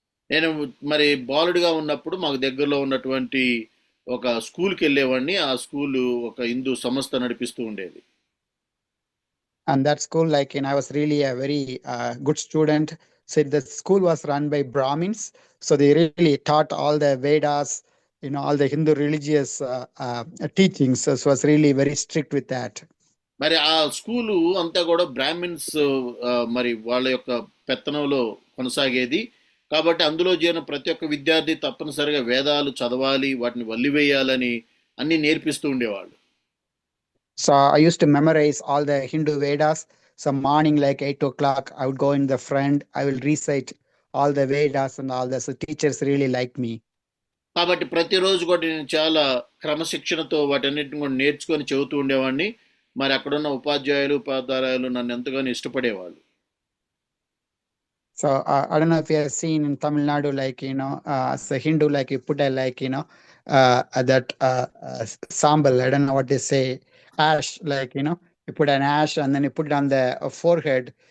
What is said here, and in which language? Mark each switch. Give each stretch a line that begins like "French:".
Telugu: నేను మరి బాలుడిగా ఉన్నప్పుడు మాకు దగ్గరలో ఉన్నటువంటి ఒక స్కూల్కి వెళ్ళేవాడిని. ఆ స్కూలు ఒక హిందూ సంస్థ నడిపిస్తూ ఉండేది.
English: And that school, like, I was really a very good student. So the school was run by Brahmins, so they really taught all the Vedas, all the Hindu religious teachings. So was really very strict with that.
Telugu: మరి ఆ school అంతా కూడా Brahmins మరి వాళ్ళ యొక్క పెత్తనంలో కొనసాగేది. కాబట్టి అందులో చేరిన ప్రతి ఒక్క విద్యార్థి తప్పనిసరిగా వేదాలు చదవాలి, వాటిని వల్లివేయాలని అన్ని నేర్పిస్తూ ఉండేవాళ్ళు.
English: So I used to memorize all the Hindu Vedas. So morning, like 8 o'clock, I would go in the front. I will recite all the Vedas and all that. So teachers really liked me.
Telugu: కాబట్టి ప్రతిరోజు కూడా నేను చాలా క్రమశిక్షణతో వాటన్నిటిని కూడా నేర్చుకొని చెబుతూ ఉండేవాడిని. మరి అక్కడున్న ఉపాధ్యాయులు నన్ను ఎంతగానో ఇష్టపడేవాళ్ళు.
English: So I don't know if you have seen in Tamil Nadu, like, as a Hindu, like you put a, like, that sambal, I don't know what they say, ash, like, you put an ash and then you put it on the forehead.